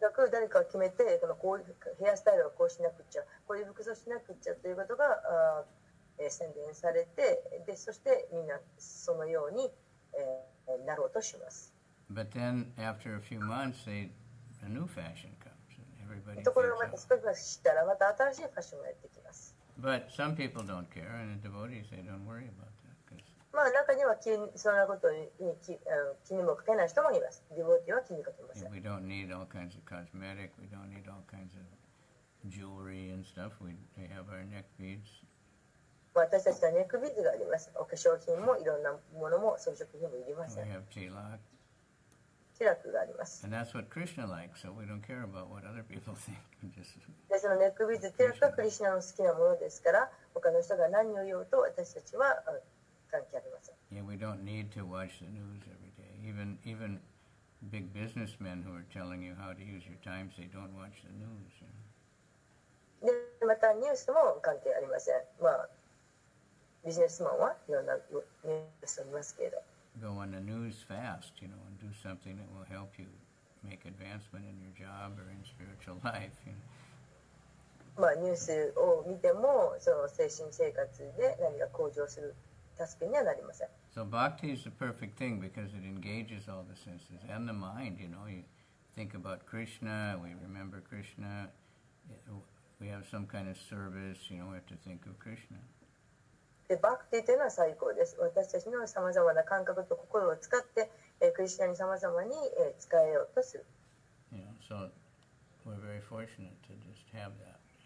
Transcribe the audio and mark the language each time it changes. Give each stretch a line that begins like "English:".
Japanese: 誰かを決めてこういうヘアスタイルはこうしなくちゃ、こういう服装しなくちゃということが宣伝されて、でそしてみんなそのように、なろうとします。
English: But then after a few months, a new fashion comes.
Japanese: ところがまた少ししたらまた新しいファッションがやってきます。
English: But some people don't care, and the devotees, they don't worry about that.
Japanese: 中にはそんなことに気にもかけない人もいます。ディボティは気にかけません。
English: We don't need all kinds of cosmetic, we don't need all kinds of jewelry and stuff. We have our neck beads.
Japanese: 私たちはネックビーズがあります。お化粧品もいろんなものも装飾品もいりません。
English: We have tilak.
Japanese: ティラクがあります。
English: And that's what Krishna likes, so we don't care about what other people think.
Japanese: でそのネックビーズ、ティラクはクリシュナの好きなものですから、他の人が何を言おうと私たちは関係ありません。
English: Yeah, we don't need to watch the news every day. Even big businessmen who are telling you how to use your time, they don't watch the news.
Japanese: でまたニュースも関係ありません。ビジネスマンはいろんなニュースを見ますけれど。
English: Go on the news fast, and do something that will help you make advancement in your job or in spiritual life.
Japanese: ニュースを見てもその精神生活で何か向上する助けにはなりません。
English: So bhakti is the perfect thing because it engages all the senses and the mind. You think about Krishna, we remember Krishna. We have some kind of service. We have to think of Krishna.
Japanese: でバクティというのは最高です。私たちのさまざまな感覚と心を使って、クリスチャンにさまざまに、使えようとする。
English: So we're very fortunate to just have that.